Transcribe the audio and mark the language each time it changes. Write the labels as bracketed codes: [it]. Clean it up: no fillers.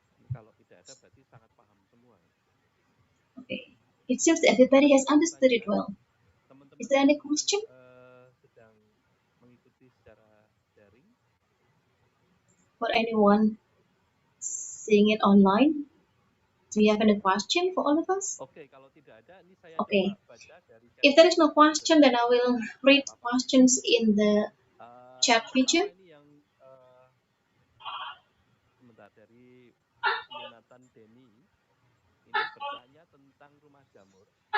[id] Kalau tidak ada berarti sangat paham semua. [en] Okay. It seems that everybody has understood it well. Is there any question? [id] Sedang mengikuti secara daring. [en] For anyone seeing it online, do you have any question for all of us? [id] Okay, kalau tidak ada, ini saya [en] okay. [id] Baca dari [en] If there is no question, then I will read questions in the chat feature. [id] Ini yang sebentar dari Yonatan Denny. Ini bertanya tentang rumah jamur.